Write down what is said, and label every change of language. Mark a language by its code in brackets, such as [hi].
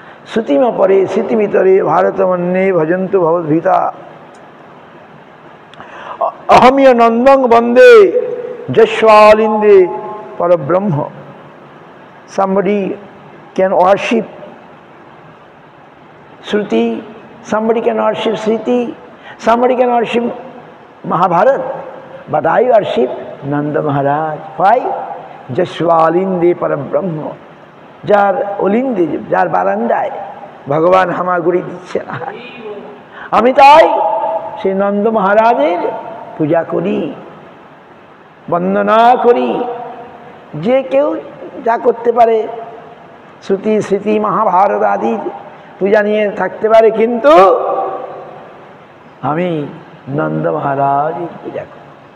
[sa] শ্রুতিমা পরে স্মৃতিমিতরে ভারতমন্যে ভজন্তু ভবভীতা অহমিয় নন্দং বন্দে যস্যালিন্দে পরব্রহ্ম। [en] Somebody can worship Shruti, somebody can worship Sriti, somebody can worship Mahabharat, but I worship Nanda Maharaj. Why? [sa] Jaswalinde Parabrahma. [bn] যার অলিন্দে, যার বারান্দায় ভগবান হামাগুড়ি দিচ্ছেন, আমি তাই সেই নন্দ মহারাজের পূজা করি, বন্দনা করি। যে কেউ যা করতে পারে, শ্রুতি স্মৃতি মহাভারত আদি পূজা নিয়ে থাকতে পারে, কিন্তু আমি নন্দ মহারাজের পূজা করি।